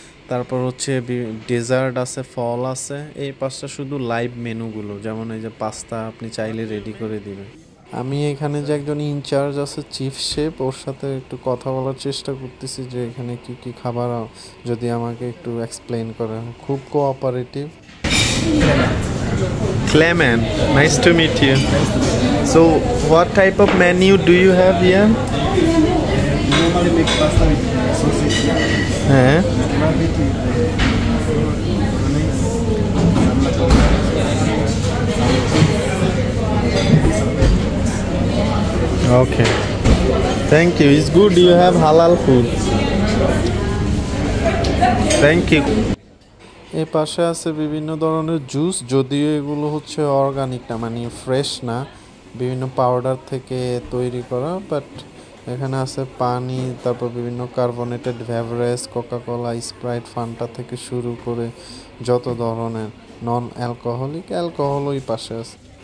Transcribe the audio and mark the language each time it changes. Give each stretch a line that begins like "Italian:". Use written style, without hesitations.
Bangla: তারপর হচ্ছে ডেজার্ট আছে, ফল আছে। এই পাশটা শুধু লাইভ মেনুগুলো, যেমন এই যে পাস্তা আপনি চাইলে রেডি করে দিবেন। আমি এখানে যে একজন ইনচার্জ আছে চিফ শেফ, ওর সাথে একটু কথা বলার চেষ্টা করতেছি যে এখানে কি কি খাবার যদি আমাকে একটু এক্সপ্লেইন করে। খুব cooperative.
English: Clement, nice to meet you. So, what type of menu do you have here? Normally make pasta with sausage.
Bangla: হ্যাঁ,
English: Rabbit with okay. Thank you. It's good you have halal food. Thank you.
Bangla: এই পাশে আছে বিভিন্ন ধরনের juice, যদিও এগুলো হচ্ছে organic না, মানে ফ্রেশ না, বিভিন্ন পাউডার থেকে তৈরি করা, বাট এখানে আছে পানি, তারপর বিভিন্ন carbonated beverage, Coca-Cola, Sprite, Fanta থেকে শুরু করে যত ধরনের নন অ্যালকোহলিক অ্যালকোহলও এই পাশে আছে।